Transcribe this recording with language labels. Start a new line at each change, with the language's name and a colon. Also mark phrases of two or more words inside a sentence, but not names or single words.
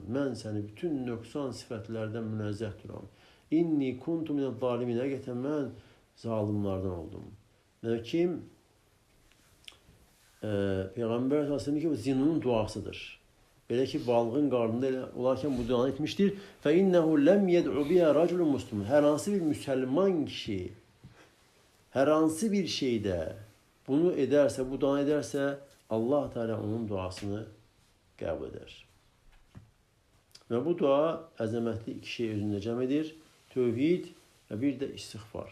Azerbaijani: Mən səni bütün nöqsan sifətlərdən münezzəh duram.
Arabic: إني كنت من الظالمين.
Azerbaijani: Həqiqətən mən zalimlardan oldum. Yəni kim? Peyğəmbər s.ə.v ki, bu zinnunun duasıdır. Belə ki, balığın qarnında olarkən bu duanı etmişdir.
Arabic: فَاِنَّهُ لَمْ يَدْعُ بِهَا رَجُلٌ مُسْلِمٌ.
Azerbaijani: Hər hansı bir müsəlman kişi, hər hansı bir şeydə bunu edərsə, bu dua edərsə, Allah Teala onun duasını qəbul edər. Və bu dua əzəmətli iki şey özündə cəm edir. Tövhid və bir də istiğfar.